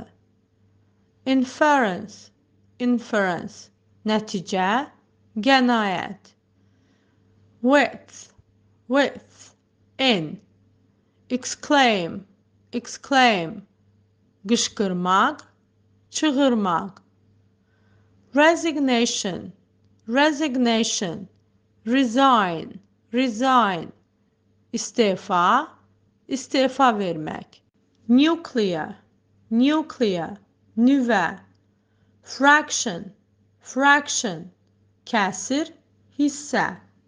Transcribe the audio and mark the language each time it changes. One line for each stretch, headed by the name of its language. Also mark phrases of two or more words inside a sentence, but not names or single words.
English: Inference, inference,
Azerbaijani: nəticə, qənaət.
English: Width, width, en. Exclaim, exclaim,
Azerbaijani: qışqırmaq, çığırmaq.
English: Resignation, resignation, resign, resign,
Azerbaijani: istefa, istefa vermək.
English: Nuclear, nuclear, nüvə. Fraction, fraction,
Azerbaijani: kəsir, hissə.